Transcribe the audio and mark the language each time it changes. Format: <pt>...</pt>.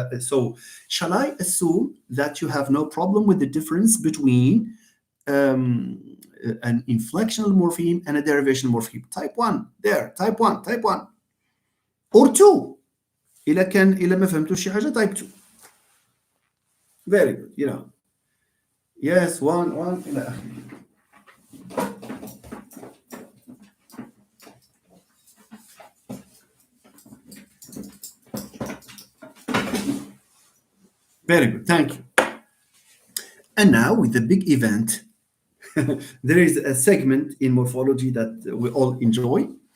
<en>So, shall I assume that you have no problem with the difference between an inflectional morpheme and a derivational morpheme? Type 1, there, type 1. Or 2.</en> <ar>إلا ما فهمتوش شي حاجة,</ar> <en>type 2. Very good, Yes, 1</en> <ar>إلى آخره.</ar> <en>Very good, thank you. And now with the big event, there is a segment in morphology that we all enjoy.</en>